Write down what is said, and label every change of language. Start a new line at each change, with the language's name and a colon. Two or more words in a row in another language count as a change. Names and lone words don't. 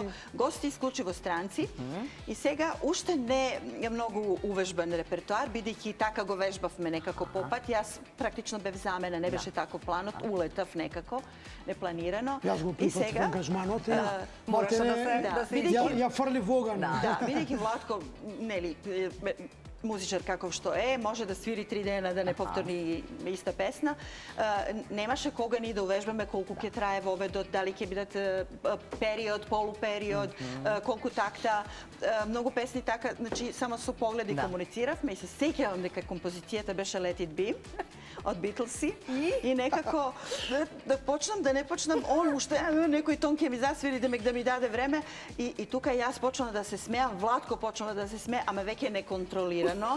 Macedonian: Гости исклучиво странци. И сега уште не е многу увежбан репертоар, бидејќи така го вежбавме некако попат. Јас практично бев замена, не беше таков планот, улетав некако, непланирано. Јас го прифатив ангажманот. Мораше да се... Ја фрли во оган. Да, бидејќи Владко, нели, музичар каков што може да свири 3 дена, да не повторни иста песна. Немаше кога ни да увежбаме колку ќе трае воведот, дали ќе бидат период, полупериод, колку такта. Многу песни така, значи само со погледи комунициравме и се сеќавам дека композицијата беше Let It Be од Битлси и некако да почнам, да не почнам, он уште некој тон ќе ми засвири да ми даде време и тука јас почнам да се смеам, Владко почнува да се смее, ама веќе неконтролирано.